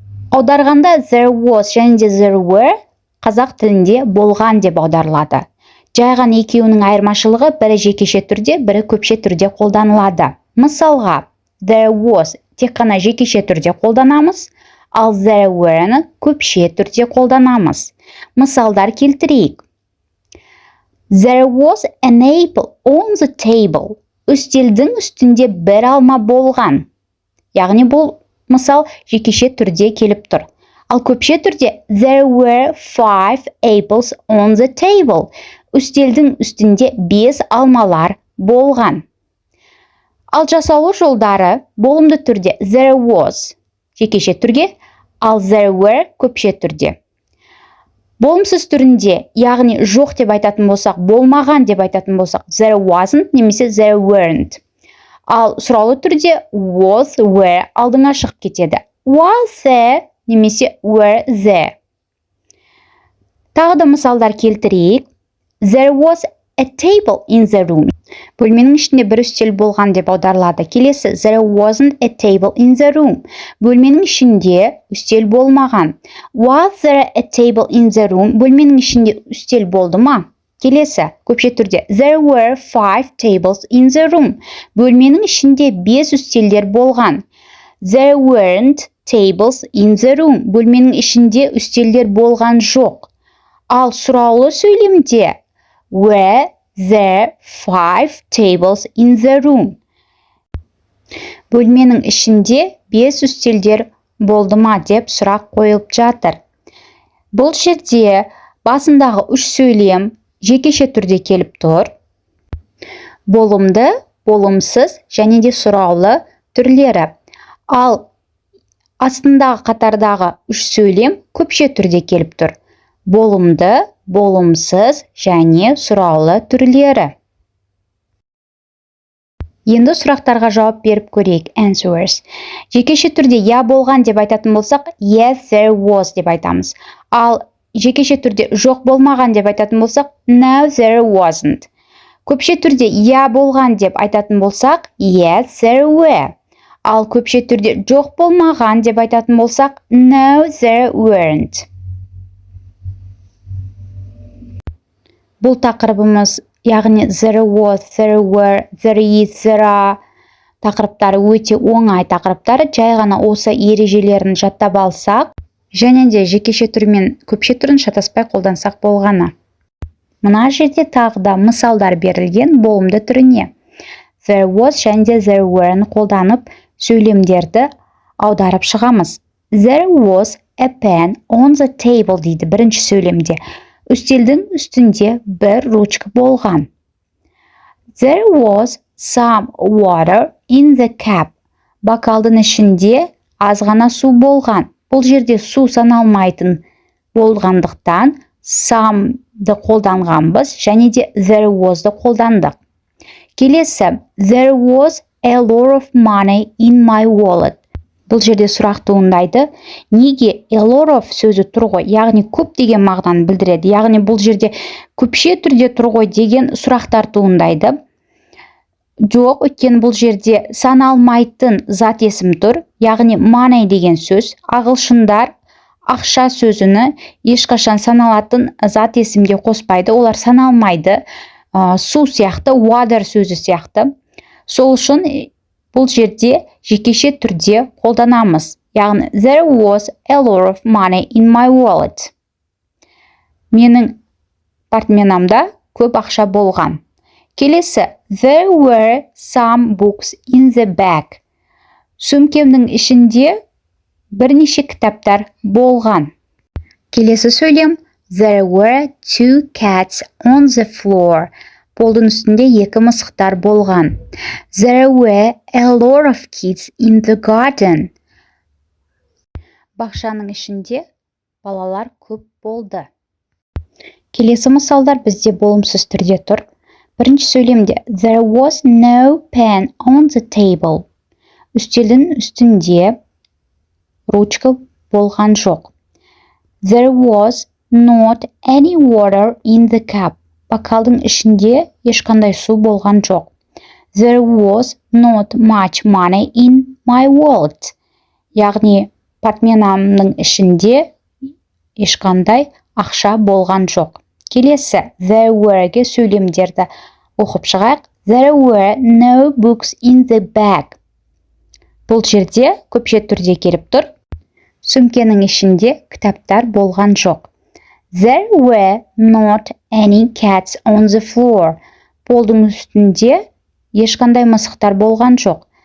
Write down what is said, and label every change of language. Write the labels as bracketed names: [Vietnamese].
[Kazakh] Аударғанда [English] there was [Kazakh] және [English] there were [Kazakh] қазақ тілінде болған деп аударылады. Жайған екеуінің айырмашылығы бірі жекеше түрде, бірі көпше түрде қолданылады. Мысалға, [English] there was [Kazakh] тек қана жекеше түрде қолданамыз, ал [English] there were- [Kazakh] ны көпше түрде қолданамыз. Мысалдар келтірейік. [English] There was an apple on the table. [Kazakh] Үстелдің үстінде бір алма болған. Яғни бұл мысал жекеше түрде келіп тұр. Ал көпше түрде [English] there were 5 apples on the table. [Kazakh] Үстелдің үстінде 5 алмалар болған. Ал жасалу жолдары болымды түрде [English] there was [Kazakh] жекеше түрге, ал [English] there were [Kazakh] көпше түрде. Болымсыз түрінде, яғни жоқ деп айтатын болсақ, болмаған деп айтатын болсақ, [English] there wasn't [Kazakh] немесе [English] there weren't. [Kazakh] Ал сұраулы түрде [English] was, were [Kazakh] алдыңа шығып кетеді. [English] Was there [Kazakh] немесе [English] were there. [Kazakh] Тағы да мысалдар келтірейік. [English] There was a table in the room. [Kazakh] Бөлменің ішінде бір үстел болған деп аударылады. Келесі, [English] there wasn't a table in the room. [Kazakh] Бөлменің ішінде үстел болмаған. [English] Was there a table in the room? [Kazakh] Бөлменің ішінде үстел болды ма? Келесі, көпше түрде [English] there were 5 tables in the room. [Kazakh] Бөлменің ішінде 5 үстелдер болған. [English] There weren't tables in the room. [Kazakh] Бөлменің ішінде үстелдер болған жоқ. Ал сұраулы сөйлемде [English] were there 5 tables in the room. [Kazakh] Бөлменің ішінде 5 үстелдер болды ма деп сұрақ қойылып жатыр. Бұл жерде басындағы 3 сөйлем жекеше түрде келіп тұр. Болымды, болымсыз және де сұраулы түрлері. Ал астындағы қатардағы 3 сөйлем көпше түрде келіп тұр. Болымды, болымсыз және сұраулы түрлері. Енді сұрақтарға жауап беріп көрейік. [English] Answers. [Kazakh] Жекеше түрде я болған деп айтатын болсақ, [English] yes, there was [Kazakh] деп айтамыз. Ал жекеше түрде жоқ болмаған деп айтатын болсақ, [English] no, there wasn't. [Kazakh] Көпше түрде я болған деп айтатын болсақ, [English] yes, there were. [Kazakh] Ал көпше түрде жоқ болмаған деп айтатын болсақ, [English] no, there weren't. [Kazakh] Бұл тақырыбымыз, яғни [English] there was, there were, there is, there are [Kazakh] тақырыптары өте оңай тақырыптары. Жай ғана осы ережелерін жаттап алсақ, және де жекеше түр мен көпше түрін шатаспай қолдансақ болғаны. Мына жерде тағы да мысалдар берілген болымды түріне. [English] There was [Kazakh] және де [English] there were- [Kazakh] ны қолданып сөйлемдерді аударып шығамыз. [English] There was a pen on the table [Kazakh] дейді бірінші сөйлемде. Үстелдің үстінде бір ручка болған. [English] There was some water in the cup. [Kazakh] Бокалдың ішінде аз ғана су болған. Бұл жерде су саналмайтын болғандықтан some'ды қолданғанбыз және де [English] there was'ды [Kazakh] қолдандық. Келесі, [English] there was a lot of money in my wallet. [Kazakh] Бұл жерде сұрақ туындайды. Неге a lot of сөзі тұр ғой, яғни көп деген мағынаны білдіреді. Яғни бұл жерде көпше түрде тұр ғой деген сұрақтар туындайды. Жоқ, өйткені бұл жерде саналмайтын зат есім тұр. Яғни money деген сөз. Ағылшындар ақша сөзіні ешқашан саналатын зат есімге қоспайды. Олар саналмайды. Су сияқты, water сөзі сияқты. Сол үшін бұл жерде жекеше түрде қолданамыз. Яғни, [English] there was a lot of money in my wallet. [Kazakh] Менің портменамда көп ақша болған. Келесі, [English] there were some books in the bag. [Kazakh] Сөмкемнің ішінде бірнеше кітаптар болған. Келесі сөйлем, [English] there were 2 cats on the floor. [Kazakh] Полдың үстінде 2 мысықтар болған. [English] There were a lot of kids in the garden. [Kazakh] Бақшаның ішінде балалар көп болды. Келесі мысалдар бізде болымсыз түрде тұр. Бірінші сөйлемде [English] there was no pen on the table. [Kazakh] Үстелдің үстінде ручка болған жоқ. [English] There was not any water in the cup. [Kazakh] Бокалдың ішінде ешқандай су болған жоқ. [English] There was not much money in my wallet. [Kazakh] Яғни портмонемнің ішінде ешқандай ақша болған жоқ. Келесі [English] there were- [Kazakh] ге сөйлемдерді оқып шығайық. [English] There were no books in the bag. [Kazakh] Бұл жерде көпше түрде келіп тұр. Сөмкенің ішінде кітаптар болған жоқ. [English] There were not any cats on the floor. [Kazakh] Полдың үстінде ешқандай мысықтар болған жоқ.